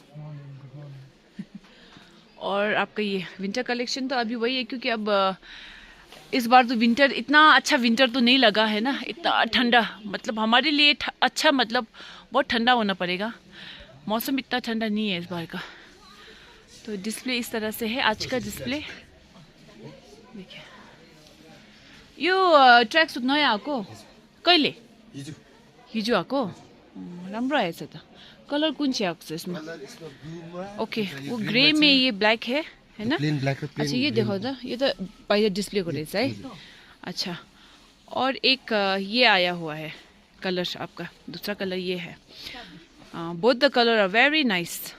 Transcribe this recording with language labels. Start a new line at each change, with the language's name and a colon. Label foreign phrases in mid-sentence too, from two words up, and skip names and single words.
Hindi: और आपका ये
English: winter collection
Hindi: तो अभी वही है क्योंकि अब इस बार तो विंटर इतना अच्छा विंटर तो नहीं लगा है ना, इतना ठंडा, मतलब हमारे लिए अच्छा, मतलब बहुत ठंडा होना पड़ेगा। मौसम इतना ठंडा नहीं है इस बार का। तो डिस्प्ले इस तरह से है आज का डिस्प्ले, देखिए।
Nepali: यो ट्रैक सूट नयाँ आएको कहिले? हिजो आएको? राम्रो आएछ त। कलर कुन चाहिँ आएको छ इसमें?
Hindi: ओके, वो ग्रे में ये ब्लैक है ना। अच्छा ये देखो तो, ये तो बाहर डिस्प्ले को रहेछ है। अच्छा, और एक ये आया हुआ है कलर आपका, दूसरा कलर ये है।
English: both the colour are very nice.